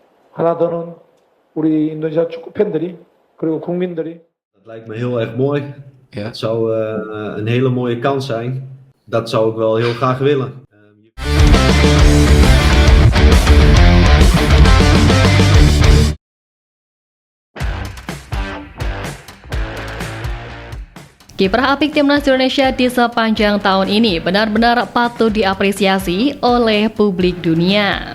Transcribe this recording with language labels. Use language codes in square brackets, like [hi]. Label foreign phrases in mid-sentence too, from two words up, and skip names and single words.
[ko] 하나 더는 우리 인도네시아 축구 팬들이 그리고 국민들이 [nl] Dat lijkt me heel erg mooi. Ja. Het zou een hele mooie kans zijn. Dat zou ik wel heel graag willen. [id] Kiprah apik timnas Indonesia di sepanjang tahun ini benar-benar patut diapresiasi oleh publik dunia.